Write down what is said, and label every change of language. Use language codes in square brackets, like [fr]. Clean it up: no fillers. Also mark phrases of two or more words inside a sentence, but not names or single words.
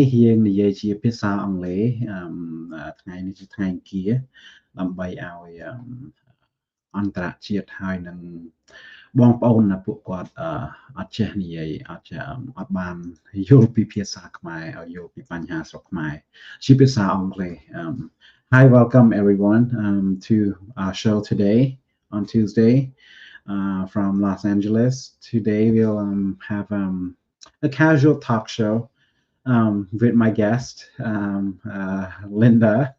[km] យើងនិយាយជាភាសាអង់គ្លេសថ្ងៃនេះជាថ្ងៃអង្គារដើម្បីឲ្យអន្តរជាតិហើយនឹងបងប្អូនពួកគាត់អត់ចេះនិយាយអត់បានយល់ពីភាសាខ្មែរឲ្យយល់ពីបញ្ហាស្រុកខ្មែរជាភាសាអង់គ្លេស [en] Hi, welcome everyone to our show today on Tuesday from Los Angeles. Today we'll have a casual talk show with my guest, Linda.